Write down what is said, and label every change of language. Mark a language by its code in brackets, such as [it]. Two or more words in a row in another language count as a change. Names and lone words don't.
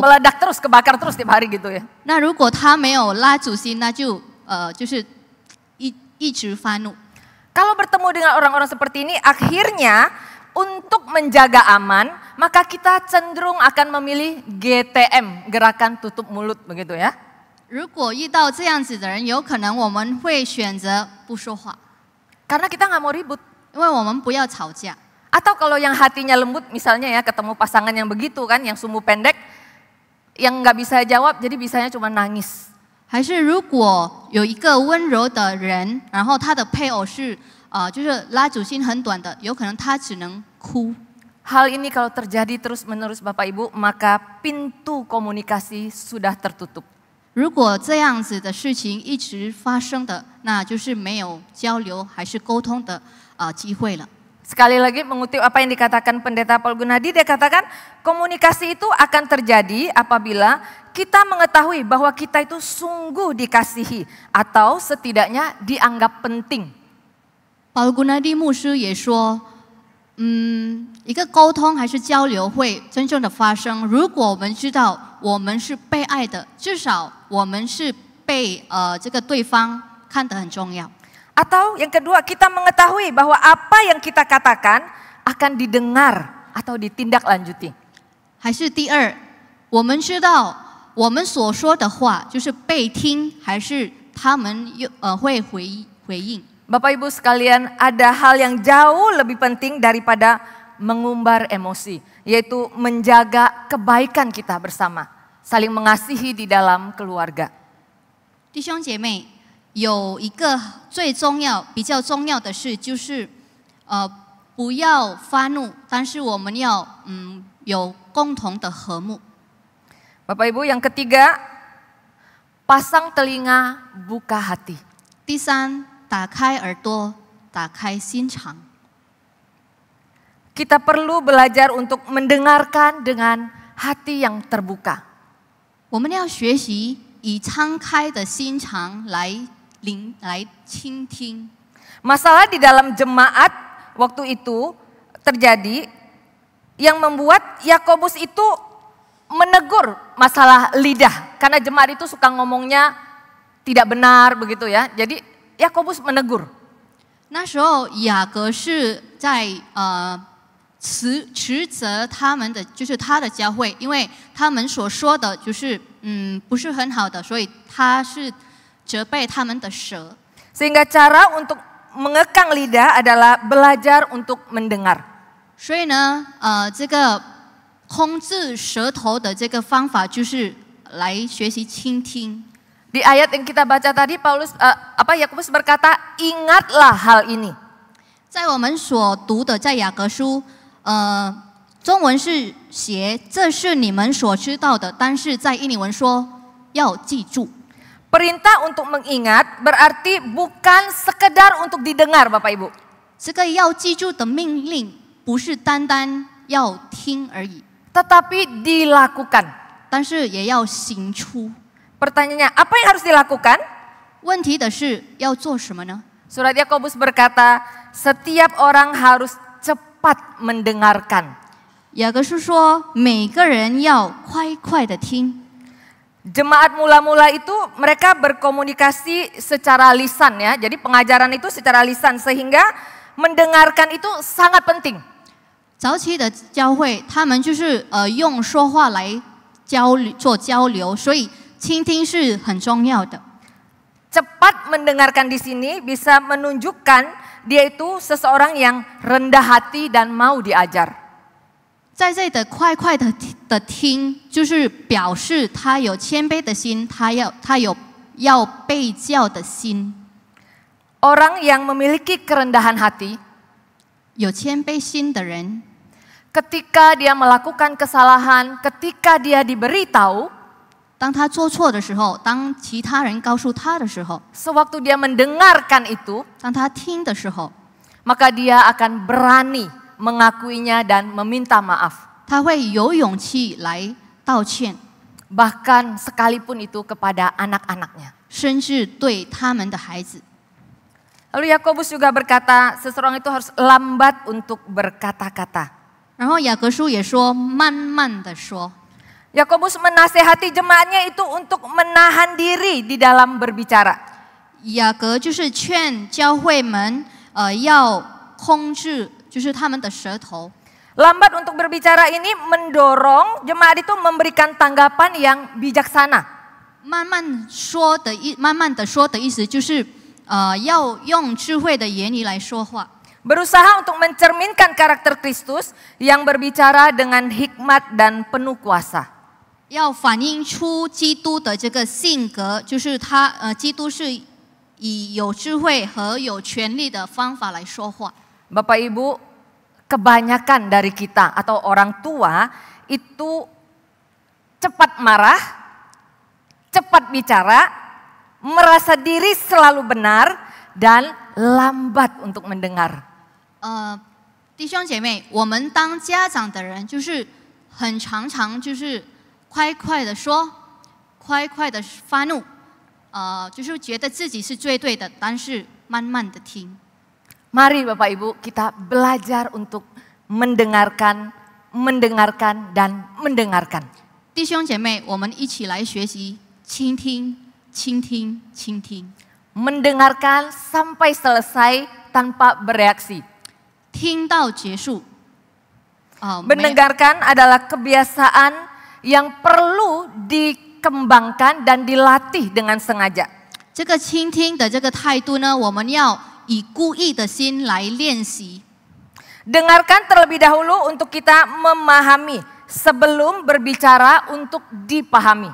[id] Meledak terus, kebakar terus tiap hari gitu ya. [zh] 他没有拉主心，那就是一直发怒。 [id] Kalau bertemu dengan orang-orang seperti ini, akhirnya untuk menjaga aman, maka kita cenderung akan memilih GTM, gerakan tutup mulut begitu ya. [zh] 如果遇到这样子的人，有可能我们会选择不说话， [id] Karena kita nggak mau ribut. [zh] 因为我们不要吵架。 [id] Atau kalau yang hatinya lembut, misalnya ya ketemu pasangan yang begitu kan, yang sumbu pendek, yang nggak bisa jawab, jadi bisanya cuma nangis. [zh] 还是如果有一个温柔的人，然后他的配偶是就是拉主心很短的，有可能他只能哭。 [id] Hal ini kalau terjadi terus-menerus Bapak Ibu, maka pintu komunikasi sudah tertutup. [zh] 如果这样子的事情一直发生的，那就是没有交流还是沟通的机会了。 [id] Sekali lagi mengutip apa yang dikatakan Pendeta Paul Gunadi, dia katakan komunikasi itu akan terjadi apabila kita mengetahui bahwa kita itu sungguh dikasihi atau setidaknya dianggap penting. [zh] 保罗古纳蒂牧师也说，一个沟通还是交流会真正的发生，如果我们知道我们是被爱的，至少我们是被这个对方看得很重要。 [id] Atau yang kedua, kita mengetahui bahwa apa yang kita katakan akan didengar atau ditindaklanjuti. [zh] 还是第二，我们知道我们所说的话就是被听，还是他们会回应。 [id] Bapak Ibu sekalian, ada hal yang jauh lebih penting daripada mengumbar emosi, yaitu menjaga kebaikan kita bersama, saling mengasihi di dalam keluarga. [zh] 弟兄姐妹，有一个最重要、比较重要的事，就是不要发怒，但是我们要有共同的和睦。 [id] Bapak Ibu, yang ketiga, pasang telinga, buka hati. [zh] 第三，打开耳朵，打开心肠。 [id] Kita perlu belajar untuk mendengarkan dengan hati yang terbuka. [zh] 我们要学习以敞开的心肠来倾听。 [id] Masalah di dalam jemaat waktu itu terjadi yang membuat Yakobus itu menegur masalah lidah. Karena jemaat itu suka ngomongnya tidak benar begitu ya. Jadi Yakobus menegur. [zh] 那时候雅各是在斥责他们的，就是他的教会，因为他们所说的就是不是很好的，所以他是责备他们的舌。 [id] Sehingga cara untuk mengekang lidah adalah belajar untuk mendengar. [zh] 所以呢，这个控制舌头的这个方法就是来学习倾听。 [id] Di ayat yang kita baca tadi Yakobus berkata, ingatlah hal ini. [zh] 在我们所读的在雅各书，中文是写这是你们所知道的，但是在印尼文说要记住。 [id] Perintah untuk mengingat berarti bukan sekedar untuk didengar Bapak Ibu. [zh] 这个要记住的命令不是单单要听而已， [id] Tetapi dilakukan. [zh] 但是也要行出。 [id] Pertanyaannya, apa yang harus dilakukan? [zh] 问题的是要做什么呢？ [id] Surat Yakobus berkata, setiap orang harus cepat mendengarkan. [zh] 雅各书说，每个人要快快的听。 [id] Jemaat mula-mula itu mereka berkomunikasi secara lisan ya. Jadi pengajaran itu secara lisan sehingga mendengarkan itu sangat penting. [zh] 早期的教会，他们就是用说话来做交流，所以倾听是很重要的。 [id] Cepat mendengarkan di sini bisa menunjukkan dia itu seseorang yang rendah hati dan mau diajar. [zh] 在这里的快快的听，就是表示他有谦卑的心，他有要被教的心。 [id] Orang yang memiliki kerendahan hati, [zh] 有谦卑心的人， [id] ketika dia melakukan kesalahan, ketika dia diberitahu, [zh] 当他做错的时候，当其他人告诉他的时候， [id] sewaktu dia mendengarkan itu, [zh] 当他听的时候， [id] maka dia akan berani mengakuinya dan meminta maaf. [zh] 他会有勇气来道歉， [id] Bahkan sekalipun itu kepada anak-anaknya. [zh] 甚至对他们的孩子。 [id] Lalu Yakobus juga berkata, seseorang itu harus lambat untuk berkata-kata. [zh] 然后雅各书也说，慢慢的说。 [id] Yakobus menasehati jemaatnya itu untuk menahan diri di dalam berbicara. [zh] 雅各就是劝教会们，要控制，就是他们的舌头。 [id] Lambat untuk berbicara ini mendorong jemaat itu memberikan tanggapan yang bijaksana. [zh] 慢慢的说的意思就是，要用智慧的言语来说话。 [id] Berusaha untuk mencerminkan karakter Kristus yang berbicara dengan hikmat dan penuh kuasa. [zh] 要反映出基督的这个性格，就是基督是以有智慧和有权力的方法来说话。 [id] Bapak Ibu, kebanyakan dari kita atau orang tua itu cepat marah, cepat bicara, merasa diri selalu benar, dan lambat untuk mendengar. [zh] 弟兄姐妹，我们当家长的人，就是很常就是快快的说，快快的发怒，就是觉得自己是最对的，但是慢慢的听。 [id] Mari Bapak Ibu kita belajar untuk mendengarkan, dan mendengarkan. [zh] 弟兄姐妹，我们一起来学习倾听，倾听，倾听。 [id] Mendengarkan sampai selesai tanpa bereaksi. [zh] 听到结束。 [id] Mendengarkan adalah kebiasaan yang perlu dikembangkan dan dilatih dengan sengaja. [zh] 这个倾听的这个态度呢，我们要以故意的心来练习。 [id] Dengarkan terlebih dahulu untuk kita memahami sebelum berbicara untuk dipahami.